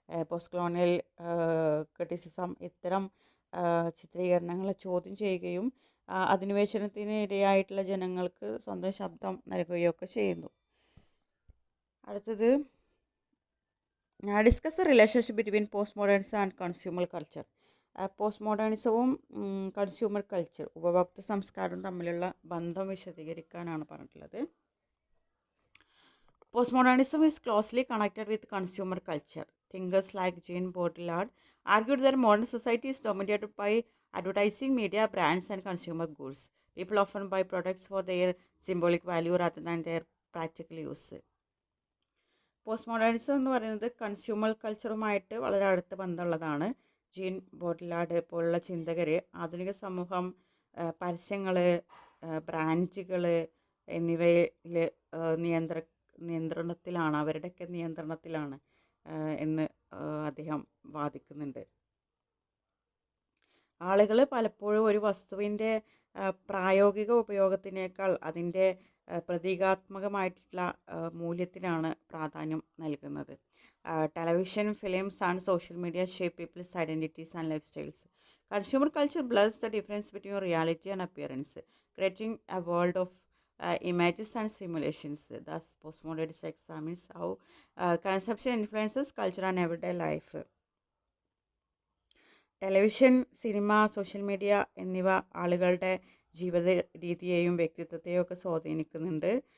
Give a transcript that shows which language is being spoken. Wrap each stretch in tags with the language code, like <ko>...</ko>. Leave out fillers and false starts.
<ml>Post colonial criticism ഇത്തരം ചിത്രീകരണങ്ങളെ ചോദ്യം ചെയ്യുകയും അധിനിവേശനത്തിന് ഇടയായിട്ടുള്ള ജനങ്ങൾക്ക് സ്വന്തം ശബ്ദം നൽകുകയൊക്കെ ചെയ്യുന്നു. അടുത്തത്</ml> <en>Discuss the relationship between post modernism and consumer culture.</en> <ml>Post മോഡേണിസവും consumer culture, ഉപഭോക്തൃ സംസ്കാരവും തമ്മിലുള്ള ബന്ധം വിശദീകരിക്കാനാണ് പറഞ്ഞിട്ടുള്ളത്.</ml> <en>Postmodernism is closely connected with consumer culture. Thinkers like Jean Baudrillard argued that modern society is dominated by advertising, media, brands, and consumer goods. People often buy products for their symbolic value rather than their practical use.</en> <ml>പോസ്റ്റ്മോഡേണിസം എന്ന് പറയുന്നത് consumer കൾച്ചറുമായിട്ട് വളരെ അടുത്ത ബന്ധമുള്ളതാണ്. Gene ബോഡ്ലാർഡ് പോലുള്ള ചിന്തകർ ആധുനിക സമൂഹം പരസ്യങ്ങൾ, ബ്രാൻഡുകൾ എന്നിവയിൽ നിയന്ത്രണത്തിലാണ്, അവരുടെയൊക്കെ നിയന്ത്രണത്തിലാണ് എന്ന് അദ്ദേഹം വാദിക്കുന്നുണ്ട്. ആളുകൾ പലപ്പോഴും ഒരു വസ്തുവിൻ്റെ പ്രായോഗിക ഉപയോഗത്തിനേക്കാൾ അതിൻ്റെ പ്രതീകാത്മകമായിട്ടുള്ള മൂല്യത്തിനാണ് പ്രാധാന്യം നൽകുന്നത്.</ml> <en>Television, films and social media shape people's identities and life styles. Consumer culture blurs the difference between reality and appearance, creating a world of images and simulations. Thus, postmodernity examines how consumption influences culture and everyday life.</en> <ml>Television, cinema, social media എന്നിവ ആളുകളുടെ ജീവിത രീതിയെയും വ്യക്തിത്വത്തെയും ഒക്കെ സ്വാധീനിക്കുന്നുണ്ട്.</ml>